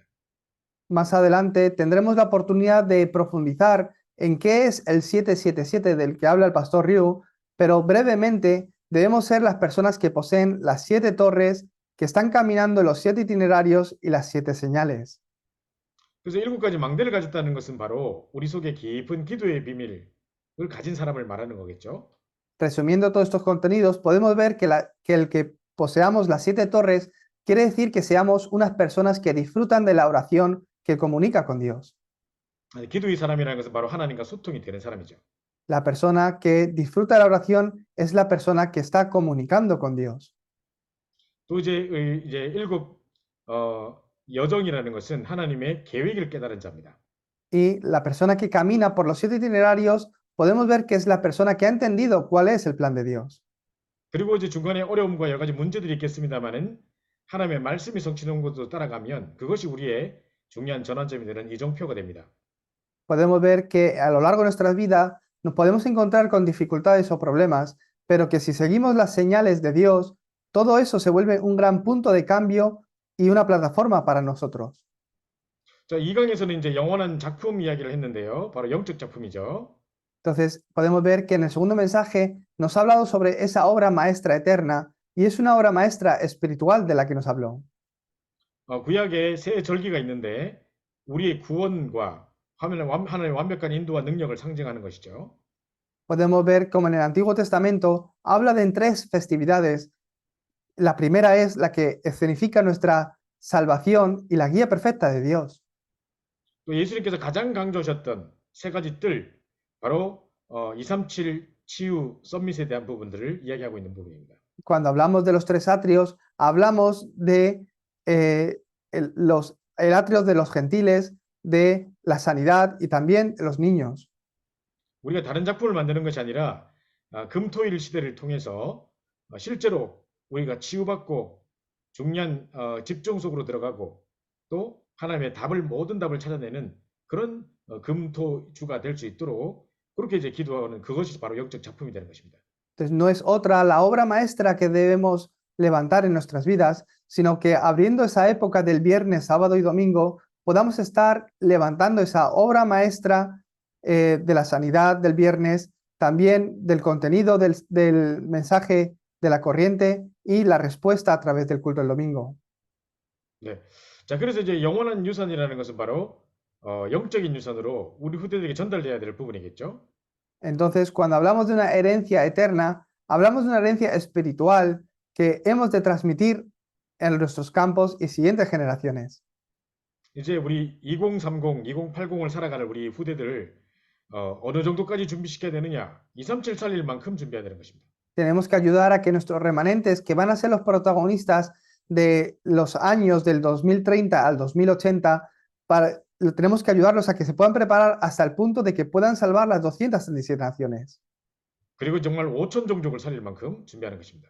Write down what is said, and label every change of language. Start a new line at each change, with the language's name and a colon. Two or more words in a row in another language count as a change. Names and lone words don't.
Spanish: Más adelante tendremos la oportunidad de profundizar en qué es el 777 del que habla el pastor Ryu, pero brevemente debemos ser las personas que poseen las 7 torres, que están caminando en los 7 itinerarios y las 7 señales.
Korean: 그래서 7가지 망대를 가졌다는 것은 바로 우리 속에 깊은 기도의 비밀을 가진 사람을 말하는 거겠죠.
Spanish: Resumiendo todos estos contenidos, podemos ver que el que poseamos las 7 torres quiere decir que seamos unas personas que disfrutan de la oración que comunica con Dios.
Korean: 기도의 사람이라는 것은 바로 하나님과 소통이 되는 사람이죠.
Spanish: La persona que disfruta de la oración es la persona que está comunicando con Dios.
Korean: 또 이제 7 여정이라는 것은 하나님의 계획을 깨달은 자입니다.
Spanish: Y la persona que camina por los 7 itinerarios, podemos ver que es la persona que ha entendido cuál es el plan de Dios.
Korean: 그리고 이제 중간에 어려움과 여러 가지 문제들이 있겠습니다만은 하나님의 말씀이 성취되는 것도 따라가면 그것이 우리의 중요한 전환점이 되는 이정표가 됩니다.
Spanish: Podemos ver que a lo largo de nuestras vidas nos podemos encontrar con dificultades o problemas, pero que si seguimos las señales de Dios, todo eso se vuelve un gran punto de cambio y una plataforma para nosotros.
Korean: 자, 2강에서는 이제 영원한 작품 이야기를 했는데요. 바로 영적 작품이죠.
Spanish: Entonces, podemos ver que en el segundo mensaje nos ha hablado sobre esa obra maestra eterna y es una obra maestra espiritual de la que nos habló.
Korean: 구약에 새 절기가 있는데 우리의 구원과 하나님의 완벽한 인도와 능력을 상징하는 것이죠.
Spanish: Podemos ver como en el Antiguo Testamento habla de tres festividades. La primera es la que escenifica nuestra salvación y la guía perfecta de Dios.
Korean: 또 예수님께서 가장 강조하셨던 세 가지 뜰, 바로 237 치유 서밋에 대한 부분들을 이야기하고 있는 부분입니다.
Spanish: Cuando hablamos de los tres atrios, hablamos de el atrio de los gentiles, de la sanidad y también de los niños.
Korean: 우리가 다른 작품을 만드는 것이 아니라 금토일 시대를 통해서 실제로 우리가 치유받고 중요한 집중 속으로 들어가고 또 하나님의 모든 답을 찾아내는 그런 금토주가 될 수 있도록 그렇게 이제 기도하는 그것이 바로 영적 작품이 되는 것입니다.
Spanish: Entonces, no es otra la obra maestra que debemos levantar en nuestras vidas, sino que abriendo esa época del viernes, sábado y domingo, podamos estar levantando esa obra maestra de la sanidad del viernes, también del contenido del mensaje de la corriente y la respuesta a través del culto del domingo.
Korean: 네. 자, 그래서 이제 영원한 유산이라는 것은 바로 영적인 유산으로 우리 후대들에게 전달돼야 될 부분이겠죠.
Spanish: Entonces, cuando hablamos de una herencia eterna, hablamos de una herencia espiritual que hemos de transmitir en nuestros campos y siguientes generaciones.
Korean: 이제 우리 2030, 2080을 살아가는 우리 후대들을 어느 정도까지 준비시켜야 되느냐? 237 살릴 만큼 준비해야 되는 것입니다.
Spanish: Tenemos que ayudar a que nuestros remanentes, que van a ser los protagonistas de los años del 2030 al 2080, tenemos que ayudarlos a que se puedan preparar hasta el punto de que puedan salvar las 237 naciones.
Korean: 그리고 정말 5천 종족을 살릴 만큼 준비하는 것입니다.